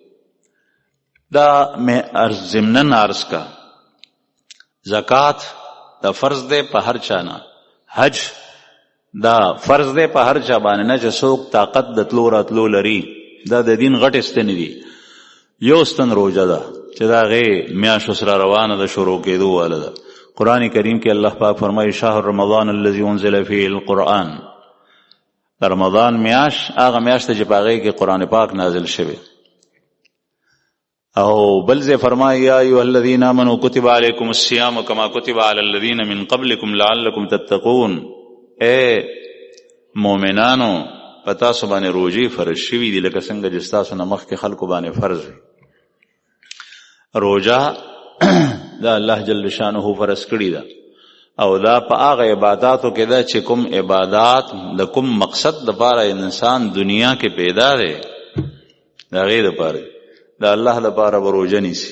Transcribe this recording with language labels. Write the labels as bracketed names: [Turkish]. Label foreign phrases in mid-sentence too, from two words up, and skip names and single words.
[Pashto] دا مې ضمناً عرض کا، زکات دا فرض دی په هر چا نه، حج دا فرض دی په هر چا باندې نه چې څوک طاقت د تلو راتلو لري، دا د دین غټ ستنې دي. یو ستن روژه ده چې د هغې میاشتو سره روانه ده، شروع کېدو واله ده. قرآن کریم کې الله پاک فرمایي [Arabic] شهر رمضان الذي انزل فيه القرآن، [Pashto] رمضان میاشت هغه میاشت چې په هغې کې قرآن پاک نازل شوی. او بل ځای فرمایي [Arabic] یا ایها الذین آمنوا کتب علیکم الصیام کما کتب علی الذین من قبلکم لعلکم تتقون، [Pashto] اے مؤمنانو په تاسو باندې روژې فرض شوي دي لکه څنګه چې ستاسو نه مخکې خلکو باندې فرض وي. روژه دا الله جل شانه فرض کړي ده، او دا په هغه عباداتو کې ده چې کوم عبادات د کوم مقصد دپاره انسان دنیا کې پیدا دی د هغې دپاره، د الله دپاره به روژه نیسي.